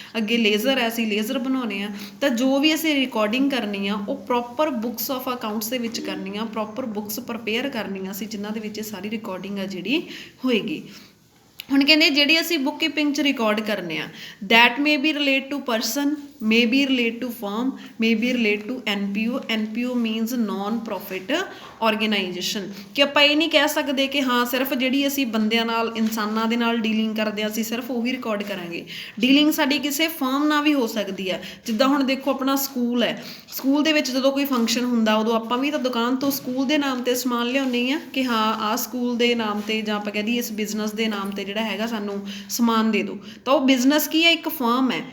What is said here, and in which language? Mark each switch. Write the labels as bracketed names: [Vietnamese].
[Punjabi] ਅੱਗੇ ਲੇਜ਼ਰ ਹੈ, ਅਸੀਂ ਲੇਜ਼ਰ ਬਣਾਉਣੇ ਆ। ਤਾਂ ਜੋ ਵੀ ਅਸੀਂ ਰਿਕਾਰਡਿੰਗ ਕਰਨੀ ਆ ਉਹ ਪ੍ਰੋਪਰ ਬੁੱਕਸ ਆਫ ਅਕਾਊਂਟਸ ਦੇ ਵਿੱਚ ਕਰਨੀ ਆ, ਪ੍ਰੋਪਰ ਬੁੱਕਸ ਪ੍ਰਪੇਅਰ ਕਰਨੀਆਂ ਸੀ ਜਿਨ੍ਹਾਂ ਦੇ ਵਿੱਚ ਇਹ ਸਾਰੀ ਰਿਕਾਰਡਿੰਗ ਆ ਜਿਹੜੀ ਹੋਏਗੀ। ਹੁਣ ਕਹਿੰਦੇ ਜਿਹੜੀ ਅਸੀਂ ਬੁੱਕਕੀਪਿੰਗ 'ਚ ਰਿਕਾਰਡ ਕਰਨੇ ਆ, [English] That may be relate to person, may be relate to firm, may be relate to NPO. NPO means non profit organization। [Punjabi] ਕਿ ਆਪਾਂ ਇਹ ਨਹੀਂ ਕਹਿ ਸਕਦੇ ਕਿ ਹਾਂ ਸਿਰਫ ਜਿਹੜੀ ਅਸੀਂ ਬੰਦਿਆਂ ਨਾਲ, ਇਨਸਾਨਾਂ ਦੇ ਨਾਲ ਡੀਲਿੰਗ ਕਰਦੇ ਹਾਂ ਅਸੀਂ ਸਿਰਫ ਉਹੀ ਰਿਕਾਰਡ ਕਰਾਂਗੇ। ਡੀਲਿੰਗ ਸਾਡੀ ਕਿਸੇ ਫਰਮ ਨਾਲ ਵੀ ਹੋ ਸਕਦੀ ਹੈ। ਜਿੱਦਾਂ ਹੁਣ ਦੇਖੋ ਆਪਣਾ ਸਕੂਲ ਹੈ, ਸਕੂਲ ਦੇ ਵਿੱਚ ਜਦੋਂ ਕੋਈ ਫੰਕਸ਼ਨ ਹੁੰਦਾ ਉਦੋਂ ਆਪਾਂ ਵੀ ਤਾਂ ਦੁਕਾਨ ਤੋਂ ਸਕੂਲ ਦੇ ਨਾਮ 'ਤੇ ਸਮਾਨ ਲਿਆਉਂਦੇ ਹਾਂ ਕਿ ਹਾਂ ਆਹ ਸਕੂਲ ਦੇ ਨਾਮ 'ਤੇ, ਜਾਂ ਆਪਾਂ ਕਹਿ ਦਈਏ ਇਸ ਬਿਜ਼ਨਸ ਦੇ ਨਾਮ 'ਤੇ ਜਿਹੜਾ ਹੈਗਾ ਸਾਨੂੰ ਸਮਾਨ ਦੇ ਦਿਓ। ਤਾਂ ਉਹ ਬਿਜ਼ਨਸ ਕੀ ਹੈ? ਇੱਕ ਫਰਮ ਹੈ।